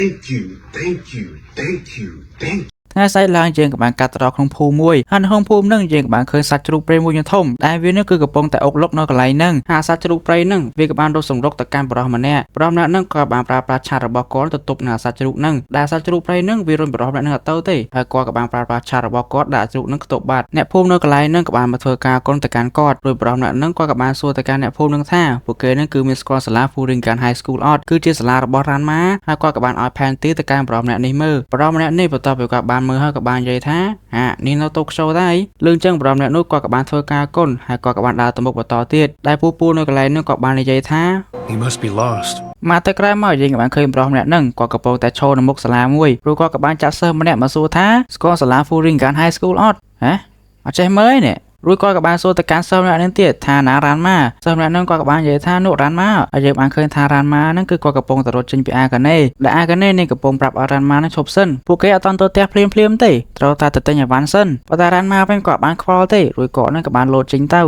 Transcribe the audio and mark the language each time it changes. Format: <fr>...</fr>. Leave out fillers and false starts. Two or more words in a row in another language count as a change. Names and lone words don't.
<en>Thank you, thank you, thank you, thank you.</en> <km>ថ្ងៃស្អែកឡើងយើងក៏បានកាត់ត្រក្នុងភូមិមួយហើយនៅក្នុងភូមិហ្នឹងយើងក៏បានឃើញសត្វជ្រូកព្រៃមួយធំដែលវានឹងគឺកំពុងតែអុកលុកនៅកន្លែងហ្នឹងហើយសត្វជ្រូកព្រៃហ្នឹងវាក៏បានរត់សម្រុកទៅ កាន់បរិសម្នាក់ហ្នឹងក៏បានប្រើប្រាស់ឆាតរបស់គាត់ទៅទប់នឹងសត្វជ្រូកហ្នឹងដែលសត្វជ្រូកព្រៃហ្នឹងវារុញបរិសម្នាក់ហ្នឹងអត់ទៅទេហើយគាត់ក៏បានប្រើប្រាស់ឆាតរបស់គាត់ដាក់ជ្រូកហ្នឹងខ្ទប់បាត់អ្នកភូមិនៅកន្លែងហ្នឹងក៏បានមកធ្វើការគុណទៅកាន់គាត់រួចបរិសម្នាក់ហ្នឹងគាត់ក៏បានសួរទៅកាន់អ្នកភូមិហ្នឹងថាពួកគេហ្នឹងគឺមានស្គាល់សាលា Furingan High School អត់គឺជាសាលារបស់រ៉ាន់ម៉ាហើយគាត់ក៏បានឲ្យផែនទីទៅកាន់បរិសម្នាក់នេះមើលបរិសម្នាក់នេះបន្ទាប់ពីគាត់បានមើលហើយក៏បាននិយាយថានេះនៅតូក្យូដែរលឿនចឹងបរិមអ្នកនោះគាត់ក៏បានធ្វើការគុណហើយគាត់ក៏បានដើរទៅមុខបន្តទៀតដែលពូនៅកន្លែងនោះក៏បាននិយាយថា</km> <en>He must be lost</en> <km>មកទៅក្រោយមកយើងក៏បានឃើញបរិមអ្នកហ្នឹងគាត់កំពុងតែឈរនៅមុខសាលាមួយព្រោះគាត់ក៏បានចាត់សិស្សម្នាក់មកសួរថាស្គាល់សាលា Furingan High School អត់អត់ចេះមើលនេះរួចគាត់ក៏បានសួរទៅកាន់សិស្សម្នាក់នឹងទៀតថាណារ៉ាន់ម៉ាសិស្សម្នាក់នឹងគាត់ក៏បាននិយាយថានោះរ៉ាន់ម៉ាហើយយើងបានឃើញថារ៉ាន់ ម៉ាហ្នឹងគឺគាត់កំពុងតែរត់ចេញពីអាកាណេដែលអាកាណេនេះកំពុងប្រាប់ឲ្យរ៉ាន់ម៉ាហ្នឹងឈប់សិនពួកគេអត់តន់ទៅផ្ទះភ្លាមទេត្រូវតែទៅទិញអីវ៉ាន់សិនប៉ុន្តែរ៉ាន់ម៉ាវិញគាត់បានខ្វល់ទេរួចគាត់ហ្នឹងក៏បានលោតចេញទៅ</km>